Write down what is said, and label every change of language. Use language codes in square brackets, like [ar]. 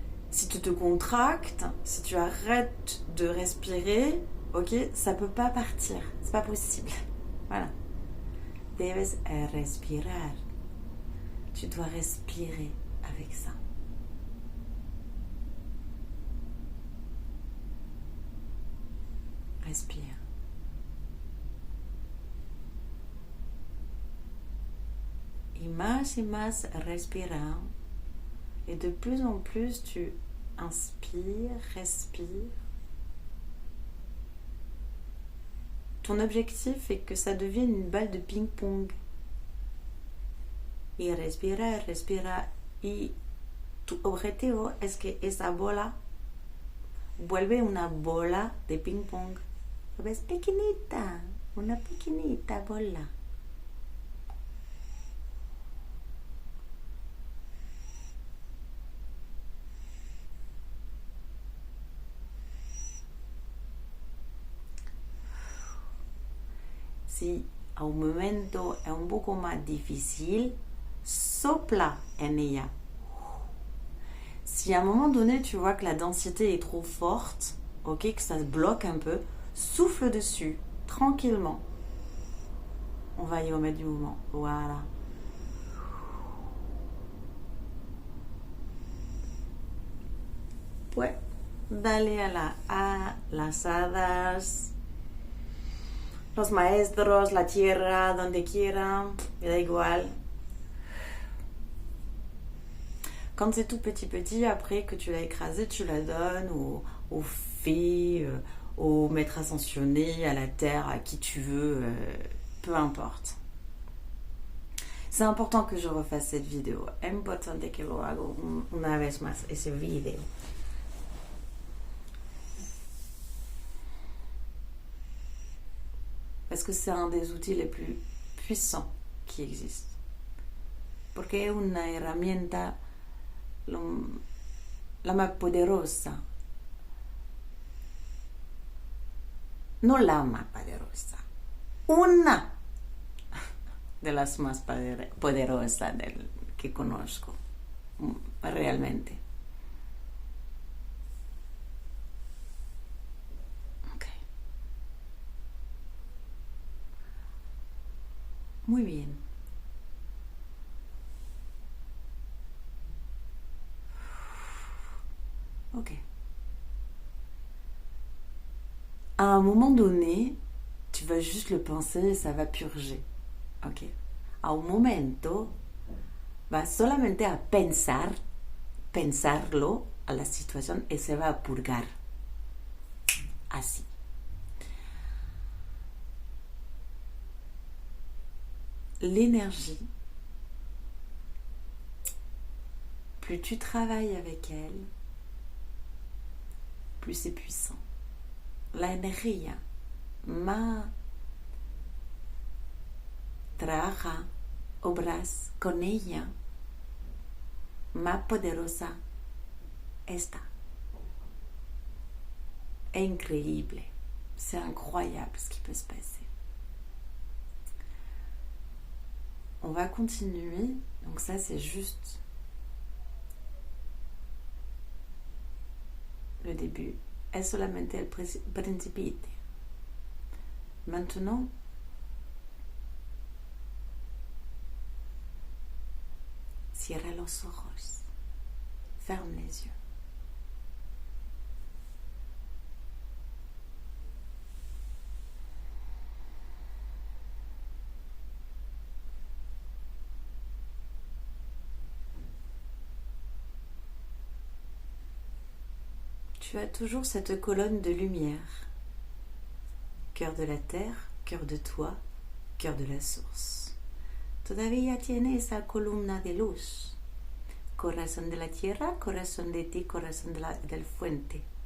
[fr] Si tu te contractes, si tu arrêtes de respirer, ok, ça peut pas partir, c'est pas possible. Voilà. [es] Debes respirar. [fr] Tu dois respirer avec ça. Respire. [es] Y más respira. [fr] Et de plus en plus, tu inspires, respires. Ton objectif est que ça devienne une balle de ping-pong. [es] Y respira, respira. Y tu objetivo es que esa bola vuelve una bola de ping-pong. ¿Ves? Pequeñita, una pequeñita bola. Si a un momento es un poco más difícil, sopla en ella. [fr] Si à un moment donné tu vois que la densité est trop forte, ok, que ça se bloque un peu, souffle dessus, tranquillement. On va y remettre du mouvement. Voilà. Ouais. [es] Dale a las hadas, los maestros, la tierra, donde quiera, me da igual. [fr] Quand c'est tout petit, après que tu l'as écrasé, tu la donnes aux fées, au maître ascensionné, à la terre, à qui tu veux, peu importe. C'est important que je refasse cette vidéo. [es] Es importante que lo haga una vez más, ese video. [fr] Parce que c'est un des outils les plus puissants qui existent. [es] Porque es una herramienta la más poderosa. No la más poderosa. Una de las más poderosas que conozco. Realmente. Muy bien. [fr] à un moment donné, tu vas juste le penser et ça va purger. Ok. [es] A un momento, vas solamente a pensarlo a la situación y se va a purgar. Así. [fr] L'énergie, plus tu travailles avec elle, plus c'est puissant. [es] La energía más trabaja, obras con ella, más poderosa está. [fr] C'est incroyable. C'est incroyable ce qui peut se passer. On va continuer. Donc ça, c'est juste le début. [es] Es solamente el principito. [fr] Maintenant, [es] cierra los ojos. [fr] Ferme les yeux. Tu as toujours cette colonne de lumière. Cœur de la terre, cœur de toi, cœur de la source. [es] Todavía tiene esa columna de luz. Corazón de la tierra, corazón de ti, corazón del fuente.